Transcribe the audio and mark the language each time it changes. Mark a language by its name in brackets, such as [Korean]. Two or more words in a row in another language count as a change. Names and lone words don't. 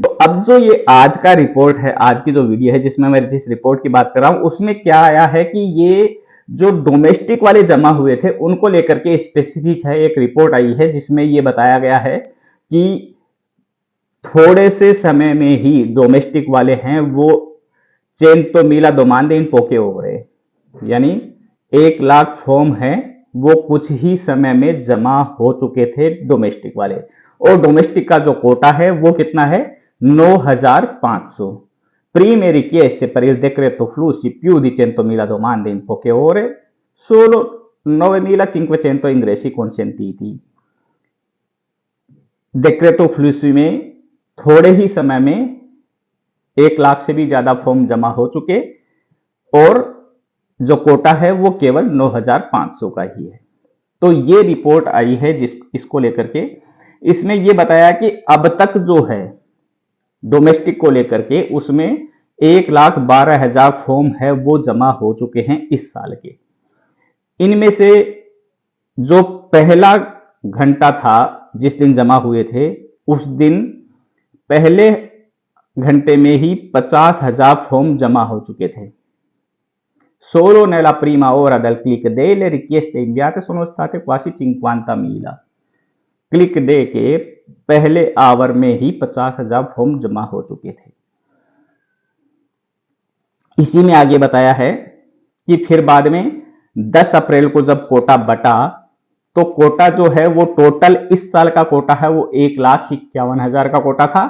[Hindi] तो अब जो ये आज का रिपोर्ट है, आज की जो वीडियो है जिसमें मैं जिस रिपोर्ट की बात कर रहा हूं, उसमें क्या आया है कि ये जो डोमेस्टिक वाले जमा हुए थे उनको लेकर के स्पेसिफिक है, एक रिपोर्ट आई है जिसमें ये बताया गया है कि थोड़े से समय में ही डोमेस्टिक वाले हैं वो [Italian] cento mila domande in poche [Hindi] हो रहे, यानी 1 लाख फॉर्म है वो कुछ ही समय में जमा हो चुके थे डोमेस्टिक वाले। और डोमेस्टिक का जो कोटा है वो कितना है, 9,500। [Italian] Prime richieste per il decreto flussi più di 100.000 domande in poche ore, solo 9.500 ingressi consentiti। [Hindi] डेक्रेटो फ्लूसी में थोड़े ही समय में 1 लाख से भी ज्यादा फॉर्म जमा हो चुके, और जो कोटा है वो केवल 9,500 का ही है। तो ये रिपोर्ट आई है इसको लेकर के, इसमें ये बताया कि अब तक जो है डोमेस्टिक को लेकर के उसमें 1,12,000 फॉर्म है वो जमा हो चुके हैं इस साल के। इनमें से जो पहला घंटा था जिस दिन जमा हुए थे, उस दिन पहले घंटे में ही 50,000 फॉर्म जमा हो चुके थे। [Italian] Solo nella prima ora del click day le richieste inviate sono state quasi 50.000। [Hindi] क्लिक डे के पहले आवर में ही 50,000 फॉर्म जमा हो चुके थे। इसी में आगे बताया है कि फिर बाद में 10 अप्रैल को जब कोटा बटा तो कोटा जो है वो टोटल इस साल का कोटा है वो 1,51,000 का कोटा था।